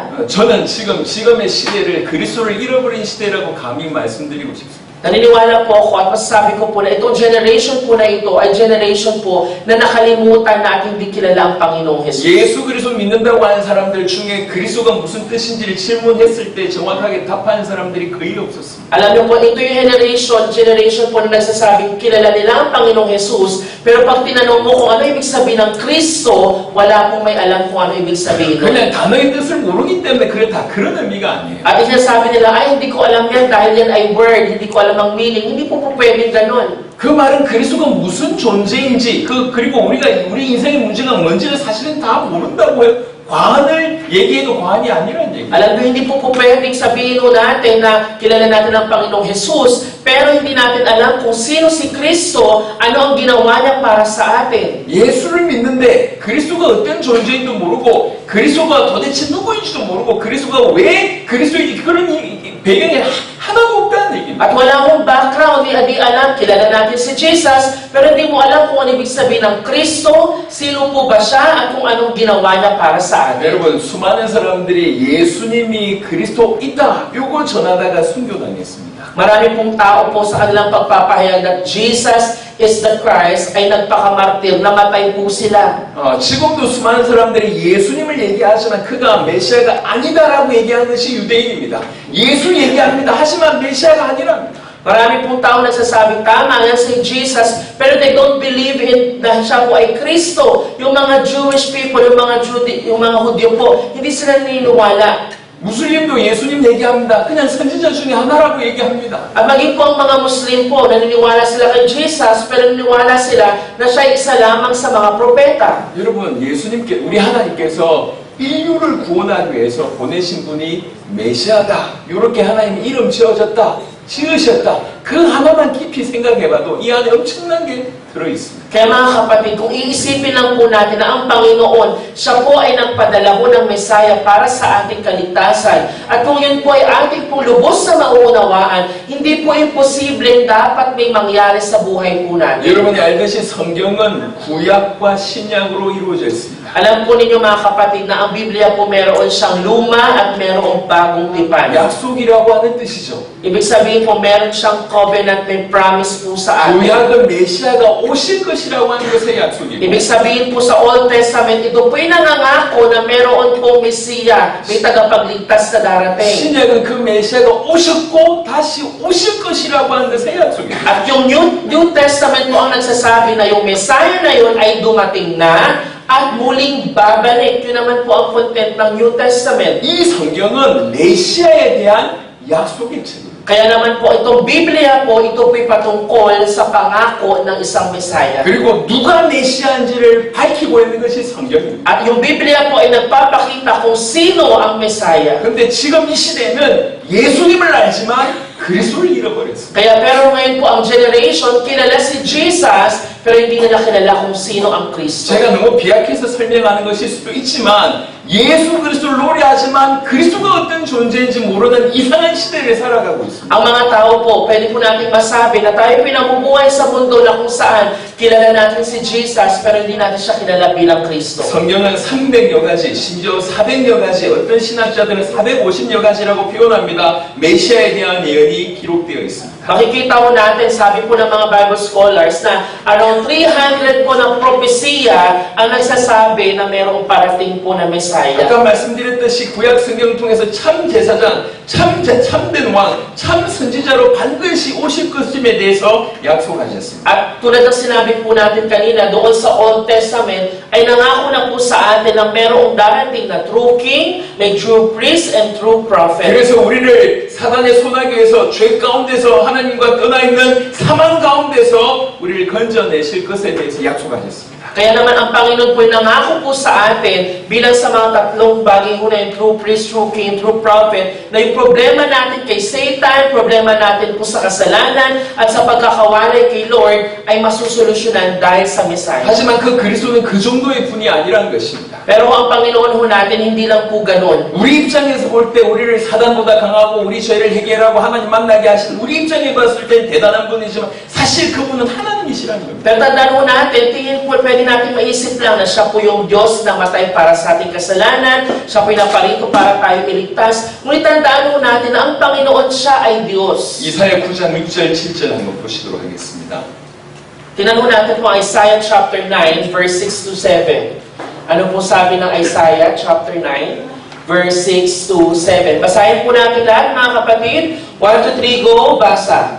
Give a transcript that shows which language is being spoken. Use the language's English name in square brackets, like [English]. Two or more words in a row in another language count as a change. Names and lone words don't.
[Korean] 저는 지금의 시대를 그리스도를 잃어버린 시대라고 감히 말씀드리고 싶습니다. [Filipino] Naniniwala po ako at masasabi ko po na itong generation po na ito ay generation po na nakalimutan na at hindi kilala ang Panginoong Hesus. [Korean] 예수 그리스도 믿는다고 하는 사람들 중에 그리스도가 무슨 뜻인지를 질문했을 때 정확하게 답하는 사람들이 거의 없었습니다. [Filipino] Alam niyo po, ito yung generation po na nagsasabing kilala nila ang Panginoong Hesus, pero pag tinanong mo kung ano ibig sabihin ng Kristo, wala pong may alam kung ano ibig sabihin. [Korean] 그냥 단어의 뜻을 모르기 때문에 그래 다 그런 의미가 아니에요. [Filipino] At sinasabi nila, ay hindi ko alam yan dahil yan ay word, hindi ko alam ang meaning. Hindi po pwedeng ganon. [Korean] 그 말은 그리스도가 무슨 존재인지 그리고 우리 인생의 문제가 뭔지를 사실은 다 모른다고 해요. 과언을 얘기해도 과언이 아니라는 얘기예요. [Filipino] Alam mo, hindi po pwedeng sabihin natin na kilala natin ang Panginoong Jesus, pero hindi natin alam kung sino si Kristo, ano ang ginawa niya para sa atin. [Korean] 예수를 믿는데 그리스도가 어떤 존재인지도 모르고 그리스도가 도대체 누구인지도 모르고 그리스도가 왜 그리스도인지 그런 배경이 하나도 없다는 얘기입니다. [Filipino] At wala mong background, hindi alam, kilala natin si Jesus, pero hindi mo alam kung ano ibig sabihin ng Kristo, sino po ba siya, at kung anong ginawa niya para sa atin. [Korean] 여러분, 수많은 사람들이 예수님이 그리스도 있다, 요거 전하다가 순교당했습니다. [Filipino] Marami pong tao po sa kanilang pagpapahayag [English] that Jesus is the Christ [Filipino] ay nagpakamartir, namatay po sila. [Korean] 지금도 수많은 사람들이 예수님을 얘기하지만 그가 메시아가 아니다라고 얘기하는 것이 유대인입니다. 예수 얘기합니다. 하지만 메시아가 아니랍니다. [Filipino] Marami pong tao nagsasabing tama yan si Jesus, pero [English] they don't believe in [Filipino] na siya po ay Kristo. Yung mga [English] Jewish people, [Filipino] yung mga Hudyo po, hindi sila naniniwala. [Korean] 무슬림도 예수님 얘기합니다. 그냥 선지자 중에 하나라고 얘기합니다. [Filipino] At maging po ang mga Muslim po, naniniwala sila kay Jesus, pero naniniwala sila na siya ay isa lamang sa mga propeta. [Korean] 여러분, 우리 하나님께서 인류를 구원하기 위해서 보내신 분이 메시아다. 이렇게 하나님 이름 지어졌다. 지으셨다. 그 하나만 깊이 생각해봐도 이 안에 엄청난 게 들어있습니다. [Filipino] Kaya mga kapatid, kung iisipin lang po natin na ang Panginoon, siya po ay nagpadala po ng Mesaya para sa ating kaligtasan. At kung yun po ay ating po lubos sa mauunawaan, hindi po imposibleng dapat may mangyari sa buhay po natin. [Korean] 여러분이 알듯이 성경은 구약과 신약으로 이루어져 있습니다. [Filipino] Alam po ninyo mga kapatid na ang Biblia po meron siyang luma at merong bagong tipan. [Korean] 약속이라고 하는 뜻이죠. [Filipino] Ibig sabihin po meron siyang covenant, may promise po sa atin. [Korean] 구약은 메시아가 오실 것이라고 하는 것의 약속이고 [Filipino] Ibig sabihin po sa [English] Old Testament, [Filipino] ito po'y nangangako na meron pong Mesiya, may tagapagligtas na darating. [Korean] 신약은 그 메시아가 오셨고 다시 오실 것이라고 하는 것의 약속이에요. [Filipino] At yung [English] New Testament [Filipino] po ang nagsasabi na yung Messiah na yun ay dumating na at muling babalik. Yun naman po ang content ng [English] New Testament. [Korean] 이 성경은 메시아에 대한 약속의 책입니다. [Filipino] Kaya naman po itong Biblia po, ito po'y patungkol sa pangako ng isang Messiah. [Korean] 그리고 누가 메시아인지를 밝히고 있는 것이 성경입니다. [Filipino] At yung Biblia po ay nagpapakita kung sino ang Messiah. [Korean] 그런데 지금 이 시대는 예수님을 알지만 그리스도를 잃어버렸어요. [Filipino] Kaya pero ngayon po ang generation, kilala si Jesus, pero hindi nila kilala kung sino ang Kristo. [Korean] 제가 너무 비약해서 설명하는 것일 수도 있지만 예수 그리스도를 노래하지만 그리스도가 어떤 존재인지 모르는 이상한 시대를 살아가고 있습니다. [Filipino] Ang mga tao po, pwede po natin masabi na tayo pinamumuhay sa mundo na kung saan kilala natin si Jesus, pero hindi natin siya kilala bilang Kristo. [Korean] 성경은 300여 가지, 심지어 400여 가지, 어떤 신학자들은 450여 가지라고 표현합니다. 메시아에 대한 예언이 기록되어 있습니다. [Filipino] Makikita po natin, sabi po ng mga [English] Bible scholars, [Filipino] na around 300 po ng propesya ang nagsasabi na mayroong parating po na Messiah. [Korean] 아까 말씀드렸듯이 구약 성경 통해서 참 제사장, 참된 왕, 참 선지자로 반드시 오실 것임에 대해서 약속하셨습니다. [Filipino] At tulad ng sinabi po natin kanina, doon sa [English] Old Testament, [Filipino] ay nangako na po sa atin na mayroong darating na [English] true king, [Filipino] may [English] true priest, and true prophet. [Korean] 그래서 우리를 사단의 손아귀 에서 죄 가운데서 하나님과 떠나 있는 사망 가운데서 우리를 건져내실 것에 대해서 약속하셨습니다. [Filipino] Kaya naman ang Panginoon po nangako po sa atin bilang sa mga tatlong bagay ho na yung [English] true priest, true king, true prophet, [Filipino] na yung problema natin kay Satan, problema natin po sa kasalanan, at sa pagkakawalay kay Lord, ay masusolusyonan dahil sa Messiah. [Korean] 하지만 그 그리스도는 그 정도의 분이 아니라는 것입니다. [Filipino] Pero ang Panginoon ho natin, hindi lang po ganun. [Korean] 우리 입장에서 볼 때 우리를 사단보다 강하고 우리 죄를 해결하고 하나님 만나게 하신 우리 입장에 봤을 땐 대단한 분이지만 사실 그분은 하나님이시라는 겁니다. [Filipino] Pero tandaan ho natin, tingin po, pwede natin maisip lang na siya po yung Diyos na matay para sa ating kasalanan, siya po yung naparito para tayo iligtas. Ngunit tandaan ho natin na ang Panginoon siya ay Diyos. [Korean] 이사야 9장 6절 7절 한번 보시도록 하겠습니다. [Filipino] Tingnan ho natin po ang Isaiah [English] chapter 9, verse 6 to 7. [Filipino] Ano po sabi ng Isaiah [English] chapter 9, verse 6 to 7? [Filipino] Basahin po natin lahat, mga kapatid. 1, 2, 3, go! Basa.